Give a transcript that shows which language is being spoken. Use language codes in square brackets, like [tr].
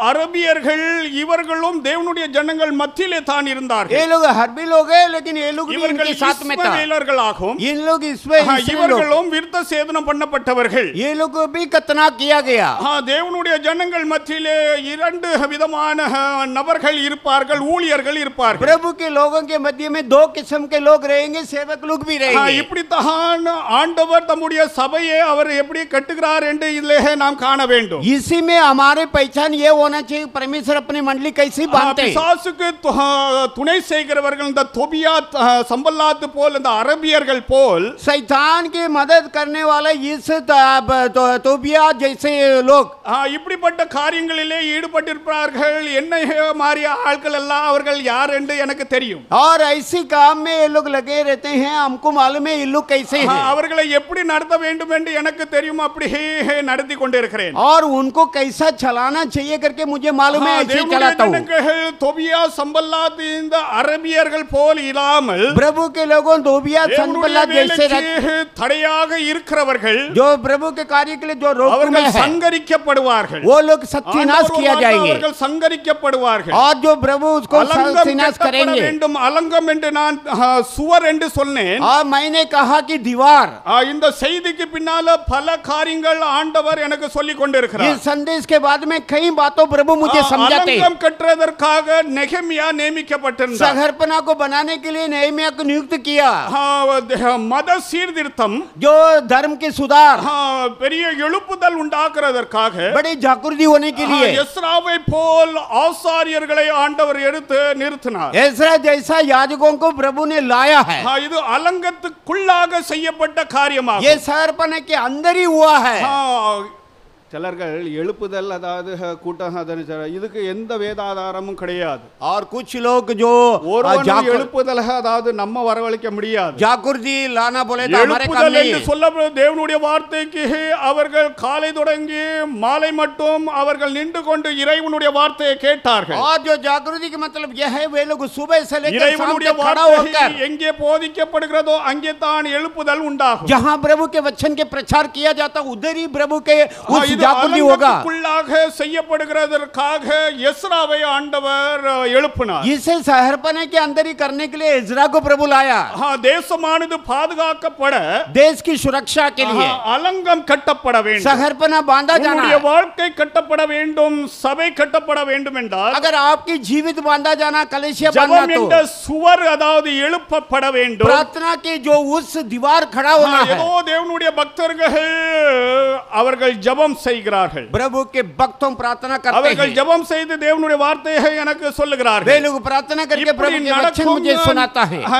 [ta] அரபியர்கள் இவர்களும் தேவனுடைய ஜனங்கள் மத்தியிலே தான் இருந்தார்கள். [hi] ये लोग अरबी लोग हैं लेकिन ये लोग भी इनके साथ में था. [ta] இஸ்ரவேலர்களாகும். [hi] इन लोग इसमें [ta] இவர்களும் விருத்த சேதனம் பண்ணப்பட்டவர்கள். [hi] ये लोग भी कतना किया गया. [ta] தேவனுடைய ஜனங்கள் மத்தியிலே இரண்டு விதமான நபர்கள் இருப்பார்கள், ஊழியர்கள் இருப்பார்கள். [hi] प्रभु के लोगों के मध्य में दो किस्म के लोग रहेंगे, सेवक लोग भी रहेंगे. [ta] இப்படித்தான் ஆண்டவர் தம்முடைய சபையை அவர் எப்படி கட்டுகிறார் என்று இதிலே நாம் காண வேண்டும். [hi] इसी में हमारे पहचान ये होना चाहिए परमेश्वर अपनी मंडली कैसे बांधते हैं. [ta] பிசாசுக்கு துணை செய்கிறவர்கள் இந்த தோபியா சம்பல்லாத் போல், இந்த அரபியர்கள் போல், [hi] शैतान की मदद करने वाला इस तोबिया जैसे लोग [ta] இப்படிப்பட்ட காரியங்களிலே ஈடுபட்டிருப்பார்கள். என்ன மாறிய ஆட்கள் எல்லாம் அவர்கள் யார் என்று எனக்கு தெரியும். [hi] और ऐसी काम में ये लोग लगे रहते हैं, हमको मालूम है ये लोग कैसे हैं. [ta] அவர்களை எப்படி நடத்த வேண்டும் என்று எனக்கு தெரியும், அப்படி நடத்தி கொண்டிருக்கிறேன். [hi] और उनको कैसा चलाना चाहिए करके मुझे मालूम है, ऐसे चलाता हूं. [ta] தோபியா சம்பல்லாத் இந்த அரபியர்கள் போல் இல்லாமல் [hi] प्रभु के लोगों धोबिया [ta] தேவனுடைய [hi] संपला जैसे [ta] வேலைக்கு தடையாக இருக்கிறவர்கள் [hi] जो प्रभु के कार्य के लिए जो रोक में [ta] அவர்கள் [hi] है [ta] சங்கரிக்கப்படுவார்கள் [hi] वो लोग सत्यानाश किया जाएंगे [ta] அவர்கள் சங்கரிக்கப்படுவார்கள் [hi] और जो प्रभु उसको [ta] அலங்கம் [hi] सत्यानाश [ta] கட்டப்பட [hi] करेंगे [ta] வேண்டும் அலங்கம் என்று நான் சுவர் என்று சொன்னேன் [hi] और मैंने कहा कि दीवार [ta] இந்த செய்திக்கு பின்னால பல காரியங்கள் ஆண்டவர் எனக்கு சொல்லிக் கொண்டிருக்கிறார் [hi] इस संदेश के बाद में कई बातों प्रभु मुझे समझाते [ta] அலங்கம் கட்டுவதற்காக நெகமியா நியமிக்கப்பட்டிருந்தார் [hi] सहरपना को बनाने के लिए नेहमिया को नियुक्त किया [ta] மத சீர்திருத்தம் [hi] जो धर्म के सुधार [ta] பெரிய எழுப்புதல் உண்டாக்குறதற்காக [hi] बड़ी जागृति होने के लिए [ta] எஸ்ராவை போல் ஆசாரியர்களை ஆண்டவர் எடுத்து நிறுத்தினார் [hi] एसरा जैसा याजकों को प्रभु ने लाया है [ta] இது அலங்கத்துக்குள்ளாக செய்யப்பட்ட காரியமாகும் [hi] ये सहरपने के अंदर ही हुआ है [ta] சிலர்கள் எழுப்புதல் அதாவது கூட்டம் இதுக்கு எந்த வேதாதாரமும் கிடையாது [hi] और कुछ लोग जो [ta] எழுப்புதல் அதாவது நம்ம வரவழைக்க முடியாது [hi] जागृति लाना बोले तो हमारे काम नहीं [ta] என்று சொல்லப்படுற தேவனுடைய வார்த்தைக்கு அவர்கள் காலை தொடங்கி மாலை மட்டும் அவர்கள் நின்று கொண்டு இறைவனுடைய வார்த்தையை கேட்டார்கள் [hi] और जो जागृति का मतलब यह है वे लोग सुबह से लेकर शाम [ta] இறைவனுடைய [hi] तक खड़ा होकर [ta] வார்த்தை எங்கே போதிக்கப்படுகிறதோ அங்கே தான் எழுப்புதல் உண்டாகும் [hi] जहां प्रभु के वचन के प्रचार किया जाता उधर ही प्रभु के उस जागृति होगा [ta] செய்யப்படுகிறதற்காக எஸ்ராவை ஆண்டவர் எழுப்பினார் [hi] इसे सहरपने के अंदर ही करने के लिए इज़रा को प्रभु लाया [ta] தேசமானது பாதுகாக்கப்பட [hi] देश की सुरक्षा के लिए [ta] அலங்கம் கட்டப்பட வேண்டும் [hi] सहरपना बांधा जाना [ta] உங்களுடைய வாழ்க்கை கட்டப்பட வேண்டும் சபை கட்டப்பட வேண்டும் என்றால் [hi] अगर आपकी जीवित बांधा जाना कलेशिया [ta] ஜெபம் [hi] बांधना [ta] என்ற [hi] तो [ta] சுவர் அதாவது எழுப்பப்பட வேண்டும் [hi] प्रार्थना के जो उस दीवार खड़ा होना है [ta] ஏதோ தேவனுடைய பக்தர்கள் அவர்கள் ஜெபம் செய்கிறார்கள் [hi] प्रभु के भक्तों प्रार्थना करते [ta] அவர்கள் [hi] हैं [ta] ஜெபம் செய்து தேவனுடைய வார்த்தையை எனக்கு சொல்லுகிறார்கள் [hi] वे लोग प्रार्थना करके प्रभु के वचन मुझे सुनाता है